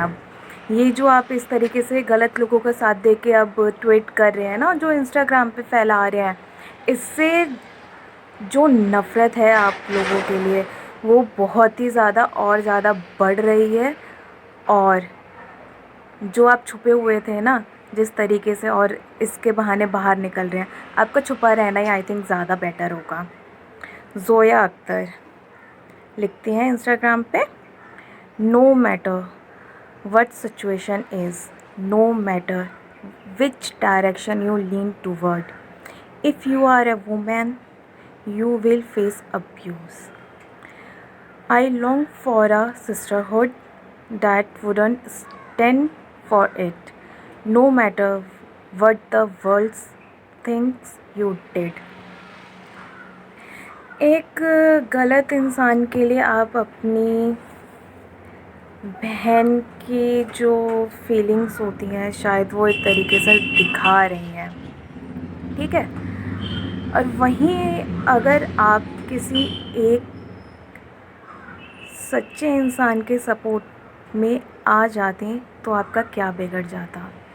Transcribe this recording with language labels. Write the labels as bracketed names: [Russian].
[Hindi] अब ये जो आप इस तरीके से गलत लोगों का साथ दे के अब ट्वीट कर रहे हैं ना, जो इंस्टाग्राम पे फैला रहे हैं, इससे जो नफ़रत है आप लोगों के लिए वो बहुत ही ज़्यादा और ज़्यादा बढ़ रही है। और जो आप छुपे हुए थे ना जिस तरीके से, और इसके बहाने बाहर निकल रहे हैं, आपका छुपा रहना ही आई थिंक ज़्यादा बेटर होगा। [English] ज़ोया अख्तर लिखती हैं इंस्टाग्राम पे, no matter what situation is, no matter which direction you lean toward, if you are a woman, you will face abuse. I long for a sisterhood that wouldn't stand for it, no matter what the world thinks you did. [Hindi] एक गलत इंसान के लिए आप अपनी बहन की जो फीलिंग्स होती हैं शायद वो एक तरीके से दिखा रही हैं, ठीक है। और वहीं अगर आप किसी एक सच्चे इंसान के सपोर्ट में आ जाते तो आपका क्या बिगड़ जाता।